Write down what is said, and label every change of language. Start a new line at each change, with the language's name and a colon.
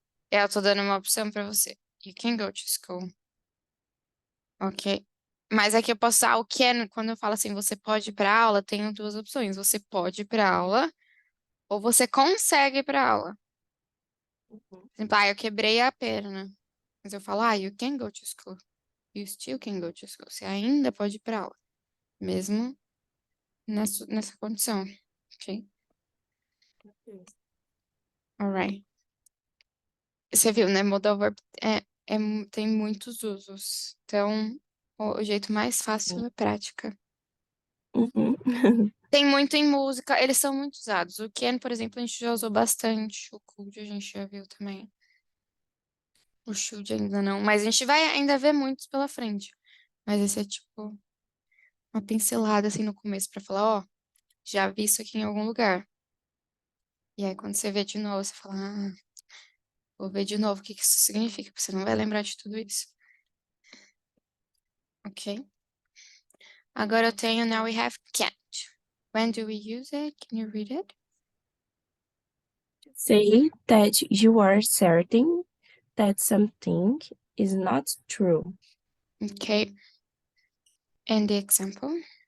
Portuguese: Eu tô dando uma opção pra você.
English: You can go to school.
Portuguese: Ok. Mas aqui eu posso usar o can, quando eu falo assim, você pode ir pra aula, tenho duas opções. Você pode ir pra aula ou você consegue ir pra aula. Por exemplo, eu quebrei a perna. Mas eu falo,
English: you can go to school. You still can go to school.
Portuguese: Você ainda pode ir pra aula. Mesmo nessa condição. Ok? Alright. Você viu, né? Modal verb tem muitos usos. Então, o jeito mais fácil é prática. Uhum. Tem muito em música, eles são muito usados. O can, por exemplo, a gente já usou bastante. O could a gente já viu também. O should ainda não. Mas a gente vai ainda ver muitos pela frente. Mas esse é tipo uma pincelada assim no começo pra falar, ó, já vi isso aqui em algum lugar. E aí quando você vê de novo, você fala, vou ver de novo o que que isso significa, porque você não vai lembrar de tudo isso. Ok? Agora eu tenho
English: now we have can't. When do we use it? Can you read it? Say that you are certain that something is not true. Okay. And the example?